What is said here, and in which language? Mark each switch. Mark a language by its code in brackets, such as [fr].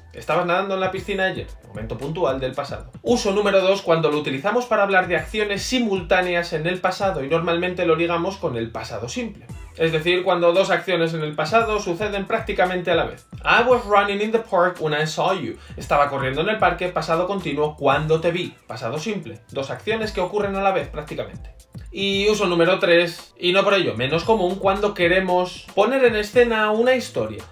[es] Estabas nadando en la piscina ayer. Momento puntual del pasado. Uso número 2 cuando lo utilizamos para hablar de acciones simultáneas en el pasado y normalmente lo ligamos con el pasado simple. Es decir, cuando dos acciones en el pasado suceden prácticamente a la vez. [en] I was running in the park when I saw you. [es] Estaba corriendo en el parque, pasado continuo, cuando te vi. Pasado simple. Dos acciones que ocurren a la vez prácticamente. Y uso número 3, y no por ello menos común, cuando queremos poner en escena una historia.